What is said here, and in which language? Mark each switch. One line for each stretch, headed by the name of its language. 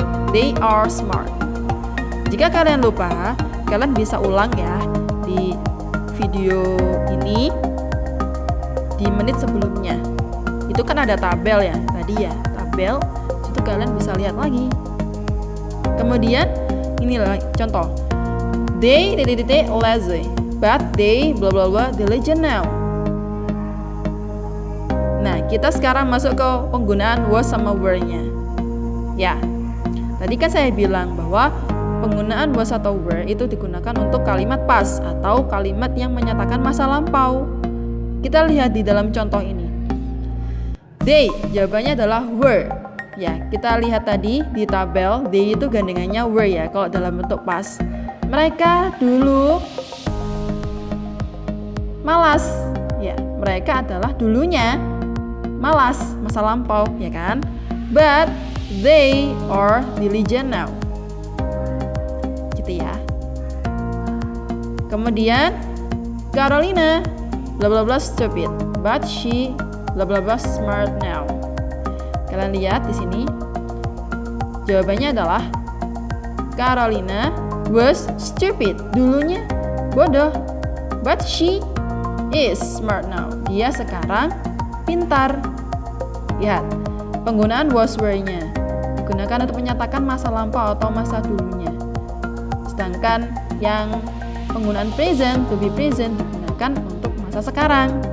English: They are smart.
Indonesian: Jika kalian lupa, kalian bisa ulang ya di video ini di menit sebelumnya. Itu kan ada tabel ya tadi ya, tabel. Itu kalian bisa lihat lagi. Kemudian inilah contoh.
English: They lazy, but they bla bla bla diligent now.
Indonesian: Nah, kita sekarang masuk ke penggunaan was sama were-nya. Ya. Tadi kan saya bilang bahwa penggunaan was atau were itu digunakan untuk kalimat past atau kalimat yang menyatakan masa lampau. Kita lihat di dalam contoh ini. They, jawabannya adalah were. Ya, kita lihat tadi di tabel, they itu gandengannya were ya, kalau dalam bentuk past. Mereka dulu malas. Ya, mereka adalah dulunya malas, masa lampau, ya kan?
English: But they are diligent now.
Indonesian: Gitu ya.
English: Kemudian Carolina bla bla bla stupid, but she bla bla bla smart now.
Indonesian: Kalian lihat di sini. Jawabannya adalah
English: Carolina was stupid.
Indonesian: Dulunya bodoh,
English: but she is smart now.
Indonesian: Dia sekarang pintar. Lihat, penggunaan was were-nya digunakan untuk menyatakan masa lampau atau masa dulunya. Sedangkan yang penggunaan present, to be present, digunakan untuk masa sekarang.